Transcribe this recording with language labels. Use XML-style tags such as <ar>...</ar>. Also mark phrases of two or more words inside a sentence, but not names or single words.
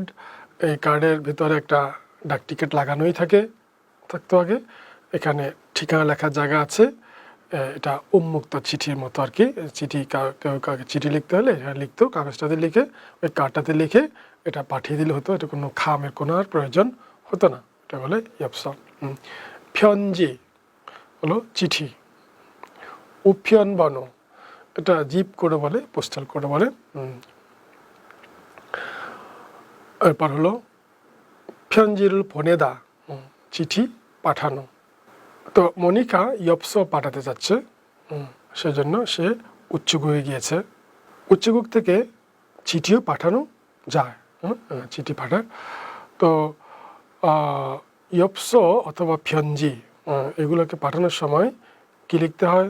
<bn>এই কার্ডের ভিতরে একটা ডাক টিকিট লাগানোই থাকতো আগে। এখানে ঠিকানা লেখার জায়গা আছে। এটা উন্মুক্ত চিঠির মতো আর কি। কেউ কাউকে চিঠি লিখতে হলে লিখতো, কাগজটাতে লিখে ওই কার্ডটাতে লিখে এটা পাঠিয়ে দিলে হতো। এটা কোনো খামের কোনো আর প্রয়োজন হতো না। এটা বলে 엽서। 편지 হলো চিঠি। 우편번호 এটা জিপ কোড বলে, পোস্টাল কোড বলে। এরপর হলো</bn> <ko>편지를 보내다,</ko> <bn>চিঠি পাঠানো। তো মনিকা 엽서 পাঠাতে যাচ্ছে, সেজন্য সে উচ্চগুকে গিয়েছে। উচ্চগুক থেকে চিঠিও পাঠানো যায়, চিঠি পাঠায়। তো 엽서 অথবা 편지 এগুলোকে পাঠানোর সময় কি লিখতে হয়?</bn>